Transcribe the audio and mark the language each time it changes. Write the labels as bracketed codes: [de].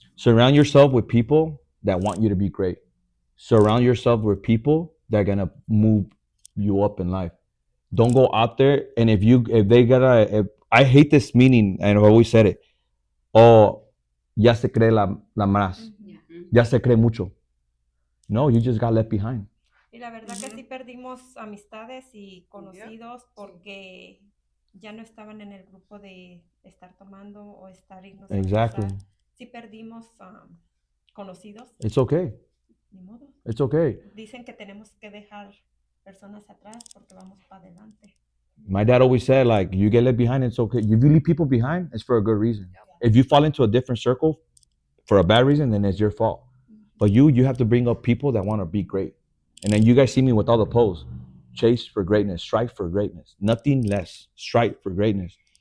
[en] Surround yourself with people that want you to be great. Surround yourself with people that are gonna move you up in life. Don't go out there and if I hate this meaning and I've always said it. [es] Oh, ya se cree la más. [en] Yeah. [es] Ya se cree mucho. [en] No, you just got left behind. [es] Y la verdad que Ujú. sí perdimos amistades y conocidos porque ya no estaban en el grupo de estar tomando o estar irnos a [en] Exactly. [es] almorzar. Sí perdimos conocidos, [en] It's okay. [es] ni modo. [en] It's okay. [es] Dicen que tenemos que dejar personas atrás porque vamos para adelante. [en] My dad always said, like, you get left behind, it's okay. If you leave people behind, it's for a good reason. If you fall into a different circle for a bad reason, then it's your fault. But you have to bring up people that want to be great. And then you guys see me with all the posts. Chase for greatness, strive for greatness. Nothing less. Strive for greatness.